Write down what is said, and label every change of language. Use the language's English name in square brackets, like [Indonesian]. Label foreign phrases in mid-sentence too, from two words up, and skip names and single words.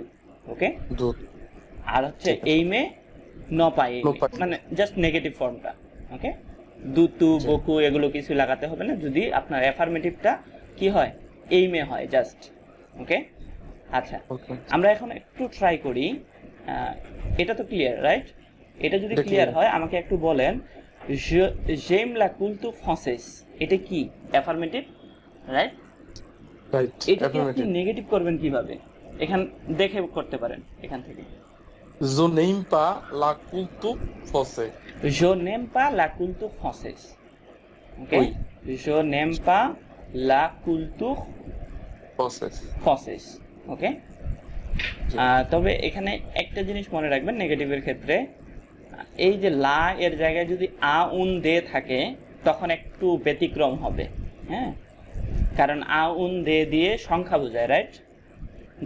[Bangla] ওকে, আর হচ্ছে এইমে নপা এইমে, মানে জাস্ট [English] negative form. [Bangla] ওকে, [French] du tout beaucoup [Bangla] এগুলো কিছু লাগাতে হবে না যদি আপনার অ্যাফার্মেটিভটা কি হয়? এইমে হয় জাস্ট। ওকে, আচ্ছা, আমরা এখন একটু ট্রাই করি এটা তো ক্লিয়ার, রাইট? এটা যদি এটা ক্লিয়ার clear। হয় আমাকে একটু বলেন, [French] j'aime la culture française, [Bangla] এটা কি? অ্যাফার্মেটিভ, রাইট? রাইট, এটাকে আপনি অ্যাফার্মেটিভ। নেগেটিভ করবেন কিভাবে? এখান দেখে করতে পারেন এখান থেকে। [French] Je n'aime pas la culture française. Je n'aime pas la culture française. Okay? Oui, Je n'aime pas la culture française. française. [Bangla] ওকে? জি। তবে এখানে একটা জিনিস মনে রাখবেন নেগেটিভের ক্ষেত্রে, এই যে লা এর জায়গায় যদি [French] à un de [Bangla] থাকে তখন একটু ব্যতিক্রম হবে, হ্যাঁ? কারণ [French] à un de [Bangla] দিয়ে সংখ্যা বোঝায়, রাইট? যে